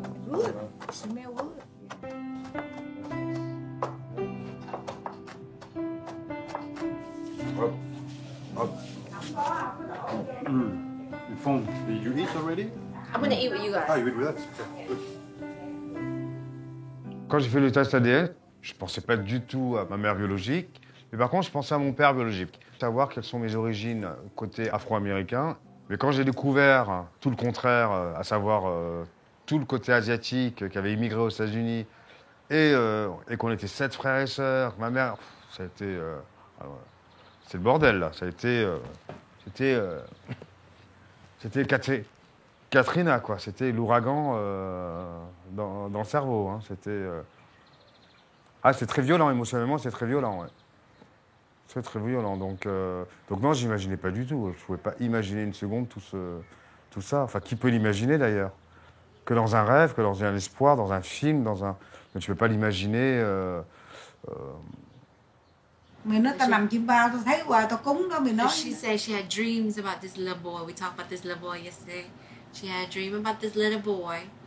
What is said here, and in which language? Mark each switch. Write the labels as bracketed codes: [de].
[en] Good, smell good. You phone. Did you eat already? I'm gonna eat with you guys. Ah, you eat with us? Okay, good. [fr] Quand j'ai fait le test ADN, je pensais pas du tout à ma mère biologique, mais par contre, je pensais à mon père biologique. Savoir quelles sont mes origines côté afro-américain. Mais quand j'ai découvert tout le contraire, à savoir tout le côté asiatique qui avait immigré aux États-Unis, et qu'on était 7 frères et sœurs, ma mère, ça a été... c'est le bordel, là. Ça a été... C'était Katrina, quoi. C'était l'ouragan dans le cerveau. Hein. C'était... c'est très violent, émotionnellement, c'est très violent, ouais. C'est très violent. Donc non, j'imaginais pas du tout. Je pouvais pas imaginer une seconde tout ça. Enfin, qui peut l'imaginer, d'ailleurs? Que dans un rêve, que dans un espoir, dans un film, mais tu peux pas l'imaginer... [vi] Mày nói tao nằm chim bao, tao thấy hoài tao cúng đó, mày nói. [en] She said she had dreams about this little boy. We talked about this little boy yesterday. She had a dream about this little boy.